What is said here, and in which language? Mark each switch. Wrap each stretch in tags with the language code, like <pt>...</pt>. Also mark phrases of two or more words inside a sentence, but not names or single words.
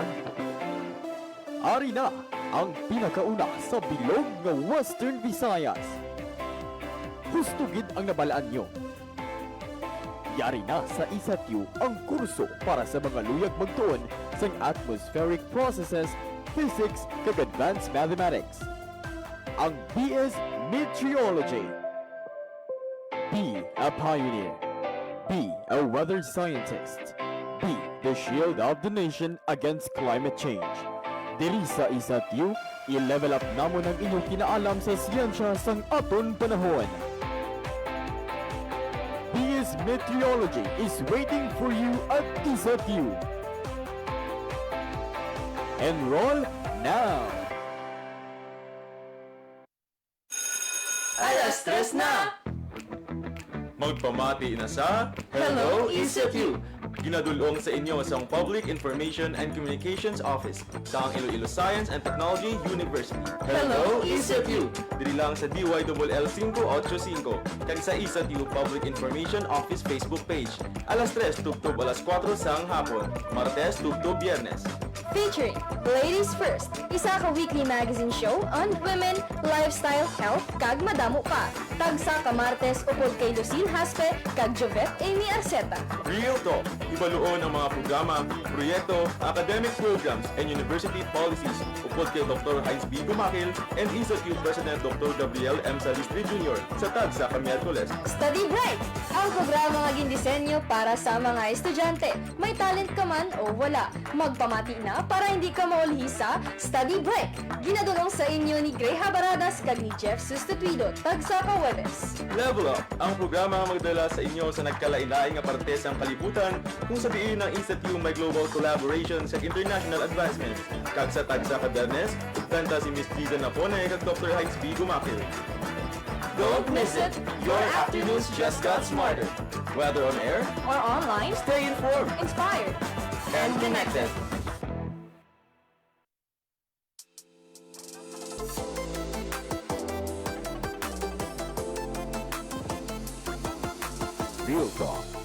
<hil>Ari na ang pinakauna sa bilog nga Western Visayas. Gusto gid ang nabalaan nyo. Yari na sa ISATU ang kurso para sa mga luyag magtuon sa</hil> <en>atmospheric processes, physics,</en> <hil>kag</hil> <en>advanced mathematics.</en> <hil>Ang BS Meteorology.</hil> <en>Be a pioneer. Be a weather scientist. Be the shield of the nation against climate change.</en> <hil>Diri sa ISATU, i-level up namon ang inyong kinaalam sa siyensya sang aton panahon.</hil> <en>BS Meteorology is waiting for you at ISATU. Enroll now!</en> <hil>Alas tres na! Magpamati na sa</hil> <en>Hello, ECFU!</en> <hil>ginadulong sa inyo sa Public Information and Communications Office sa Iloilo Science and Technology University.</hil> <en>Hello, ECFU!</en> <hil>Diri lang sa DYLL 585 kag sa ISATU Public Information Office Facebook page. Alas 3 tubtob alas 4 sang hapon, Martes tubtob Biyernes.</hil> <en>Featuring Ladies First,</en> <hil>isa ka</hil> <en>weekly magazine show on women, lifestyle, health,</en> <hil>kag madamo pa. Tagsa ka Martes upod kay Lucille Haspe, kag Jovet Amy Arceta. Real Talk, ibaluon ang mga programa, proyekto,</hil> <en>academic programs, and university policies</en> <hil>upod kay</hil> <en>Dr. Heinz B. Gumakil and ISATU President Dr.</en> <hil>Gabriel M. Salistri Jr. sa Tagsa ka Miyerkules. Study Bright, ang programa nga gindisenyo para sa mga estudyante. May talent ka man o wala, magpamati na para hindi ka maulhi sa Study Break. Ginadulong sa inyo ni Gray Habaradas kag ni Jeff Sustituido, Tagsa ka Webes. Level Up, ang programa nga magdala sa inyo sa nagkalain-laing nga parte sa kalibutan kung sa diin ng ISATU may</hil> <en>global collaboration</en> <hil>sa</hil> <en>international advancement.</en> <hil>Kag sa Tagsa ka Biyernes, kanta si Miss Giza Napone kag Dr. Heinz B. Gumakil.</hil> <en>Don't miss it! Your afternoons just got smarter. Whether on air, Or online, Stay informed inspired. and connected. Real Talk.</en>